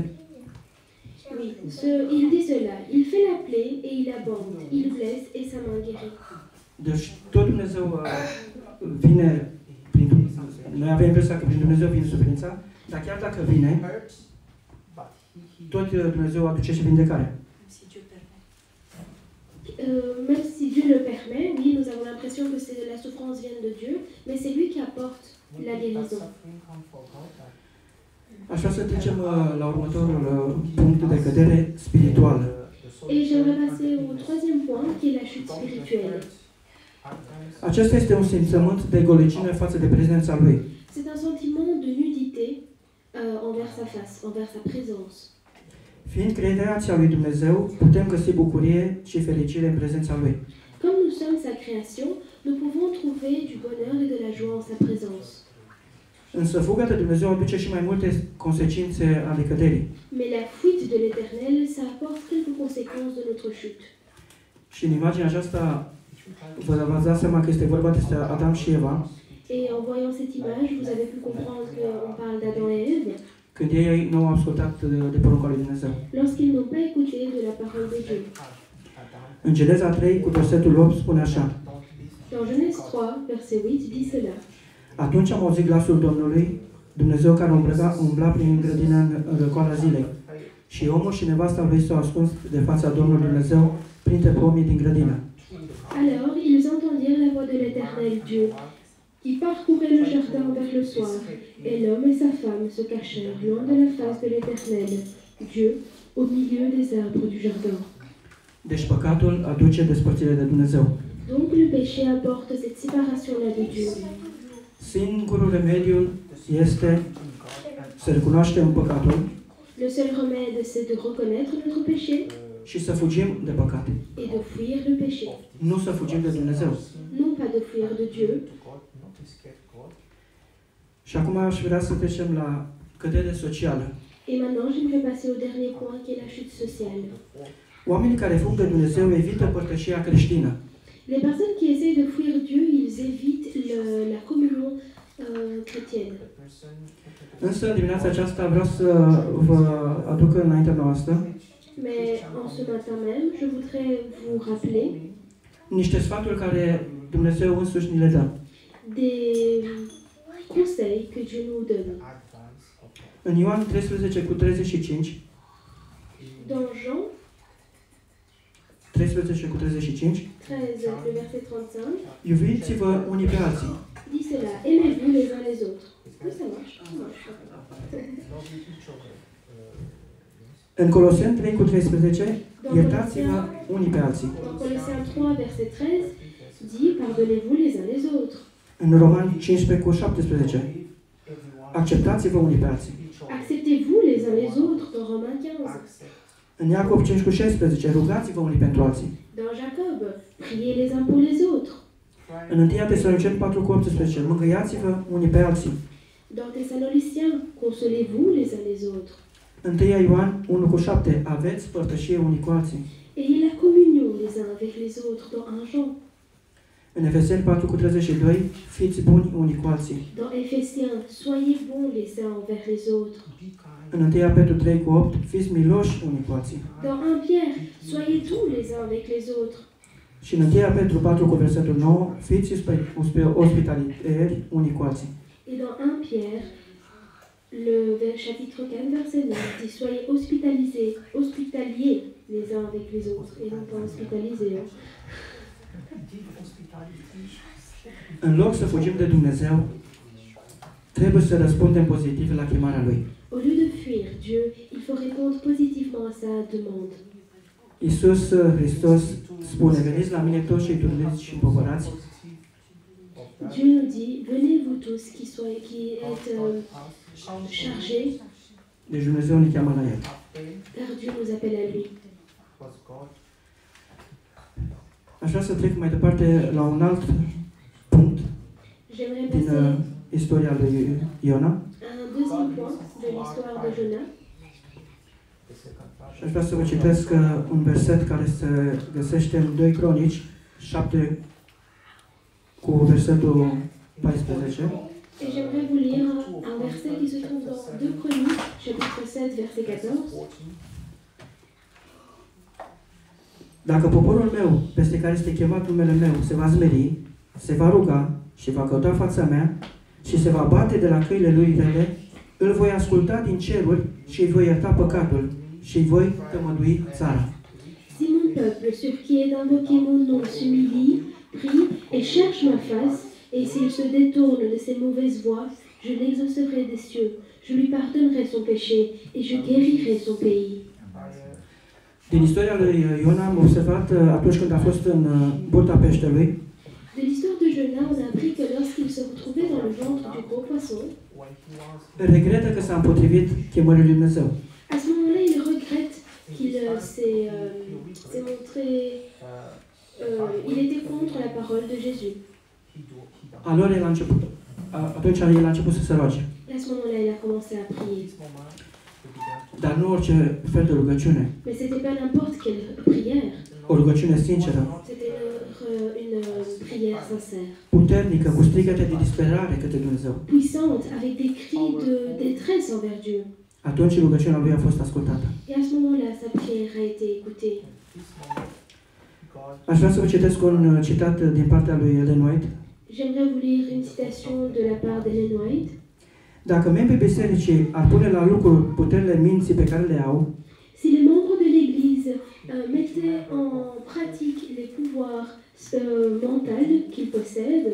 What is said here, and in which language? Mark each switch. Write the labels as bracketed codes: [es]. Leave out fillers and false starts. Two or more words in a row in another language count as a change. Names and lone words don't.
[fr] oui, il dit cela, il fait la plaie et il abonde, il blesse et sa main guérit. [ro] Deci tot Dumnezeu vine prin noi avem impresia că prin Dumnezeu vine suferința, dar chiar dacă vine, tot Dumnezeu aduce și vindecare. [fr] Même si Dieu le permet, oui, nous avons l'impression que la souffrance vient de Dieu, mais c'est lui qui apporte la guérison. [ro] Aș vrea să trecem la următorul punct de vedere spiritual. [fr] Et j'aimerais passer au troisième point, qui est la chute spirituelle. [ro] Acesta este un simțământ de golicime față de prezența Lui. [fr] C'est un sentiment de nudité envers sa face, envers sa présence. [ro] Fiind creația lui Dumnezeu, putem găsi bucurie și fericire în prezența Lui. [fr] Comme nous sommes sa création, nous pouvons trouver du bonheur et de la joie en sa présence. [ro] Însă fuga de Dumnezeu aduce și mai multe consecințe ale căderii. [fr] Mais la fuite de l'Éternel, ça apporte quelques conséquences de notre chute. [ro] Și în imaginea aceasta v-ați dat seama că este vorba despre Adam și Eva, [fr] Et en voyant cette image, vous avez pu comprendre qu'on parle d'Adam et Ève, [ro] când ei nu au ascultat de porunca lui Dumnezeu. [fr] lorsqu'ils n'ont pas écouté de la parole de Dieu. [ro] În Geneza 3, cu versetul 8, spune așa: [fr] Dans Genèse 3, verset 8, dit cela. [ro] Atunci am auzit glasul Domnului, Dumnezeu care umbla prin grădină în răcoarea zilei. Și omul și nevasta lui s-au ascuns de fața Domnului Dumnezeu printre pomii din grădină. [fr] Alors ils entendirent la voix de l'Éternel Dieu, qui parcourait le jardin vers le soir, et l'homme et sa femme se cachèrent loin de la face de l'Éternel, Dieu, au milieu des arbres du jardin. [ro] Deci păcatul aduce despărțire de Dumnezeu. [fr] Donc le péché apporte cette séparation-là de Dieu. [ro] Singurul remediu este să recunoaștem păcatul [fr] Le seul remède, c'est de reconnaître notre péché [ro] și să fugim de păcat. [fr] et de fuir le péché. [ro] Nu să fugim de Dumnezeu. [fr] Non pas de fuir de Dieu. [ro] Și acum aș vrea să trecem la cădere socială. [fr] Et maintenant, j'aimerais passer au dernier point, qui est la chute sociale. [ro] Oamenii care fug de Dumnezeu evită părtășia creștină. [fr] Les personnes qui essayent de fuir Dieu, ils évitent la communion chrétienne. [ro] Însă, în dimineața aceasta vreau să vă aduc înaintea noastră [fr] Mais en ce matin même, je voudrais vous rappeler [ro] niște sfaturi care Dumnezeu însuși ni le dă. [fr] des conseils que Dieu nous donne. [ro] În Ioan 13:35, [fr] Dans Jean 13:35, 13, le verset 35, [ro] iubiți-vă unii pe alții. [fr] dit cela, aimez-vous les uns les autres. Oui, ça marche. Ça marche. [ro] În Coloseni 3:13, iertați-vă unii pe alții. [fr] Dans Colossiens 3, verset 13, dit, pardonnez-vous les uns les autres. [ro] În Romani 15:17, acceptați-vă unii pe alții. [fr] Acceptez-vous les uns les autres, dans Romains 15. [ro] În Iacob 5:16, rugați-vă unii pentru alții. [fr] Dans Jacob, priez les uns pour les autres. [ro] În 1 Tesaloniceni 4:18, mângâiați-vă unii pe alții. [fr] Dans Thessaloniciens, consolez-vous les uns les autres. [ro] În 1 Ioan 1:7, aveți părtășie unii cu alții. [fr] Ayez la communion les uns avec les autres, dans 1 Jean. [ro] În Efeseni 4:32, fiți buni unii cu alții. [fr] Dans Éphésiens, soyez bons les uns envers les autres. [ro] În 1 Petru 3:8, fiți miloși unii cu alții. [fr] Dans 1 Pierre, soyez doux les uns avec les autres. [ro] Și în 1 Petru 4:9, fiți ospitalieri unii cu alții. [fr] Et dans 1 Pierre, chapitre 4, verset 9, dit soyez hospitaliers les uns avec les autres, et non pas hospitalisés. Hein. [ro] În loc să fugim de Dumnezeu, trebuie să răspundem pozitiv la chemarea Lui. [fr] Au lieu de fuir Dieu, il faut répondre positivement à sa demande. [ro] Iisus Hristos spune, veniți la mine toți cei trudiți și împovărați, [fr] Dieu nous dit, venez vous tous qui êtes chargés, [ro] deci Dumnezeu ne cheamă la El. [fr] car Dieu nous appelle à lui. [ro] Aș vrea să trec mai departe la un alt punct [fr] J'aimerais [ro] din [fr] passer [ro] istoria lui Iona. [fr] à un deuxième point de l'histoire de Jonas. [ro] Și aș vrea să vă citesc un verset care se găsește în 2 Cronici 7 cu versetul 14. [fr] Et j'aimerais vous lire un verset qui se trouve dans 2 Chroniques, chapitre 7, verset 14. [ro] Dacă poporul meu, peste care este chemat numele meu, se va zmeri, se va ruga și va căuta fața mea și se va bate de la căile lui rele, îl voi asculta din ceruri și îi voi ierta păcatul și îi voi tămădui țara. [fr] Si mon peuple, sur qui est invoqué mon nom, s'humilie, prie et cherche ma face, et s'il se détourne de ses mauvaises voies, je l'exaucerai des cieux, je lui pardonnerai son péché et je guérirai son pays. [ro] Din istoria lui Iona am observat atunci când a fost în burta peștelui, [fr] De l'histoire de Jonas, on a appris que lorsqu'il se retrouvait dans le ventre du gros poisson, [ro] regretă că s-a împotrivit chemării lui Dumnezeu. [fr] à ce moment-là, il regrette qu'il s'est montré... il était contre la parole de Jésus. [ro] Atunci el a început să se roage. [fr] Et à ce moment-là, il a commencé à prier. [ro] Dar nu orice fel de rugăciune. [fr] Mais c'était pas n'importe quelle prière. [ro] O rugăciune sinceră, [fr] C'était une prière sincère, [ro] puternică, cu strigăte de disperare către Dumnezeu. [fr] puissante, avec des cris de détresse envers Dieu. [ro] Atunci rugăciunea lui a fost ascultată. [fr] Et à ce moment-là, sa prière a été écoutée. [ro] Aș vrea să vă citesc un citat din partea lui Ellen White. [fr] J'aimerais vous lire une citation de la part d'Ellen White. [ro] Dacă membrii bisericii ar pune la lucru puterile minții pe care le au, [fr] Si les membres de l'Église mettaient en pratique les pouvoirs mentaux qu'ils possèdent,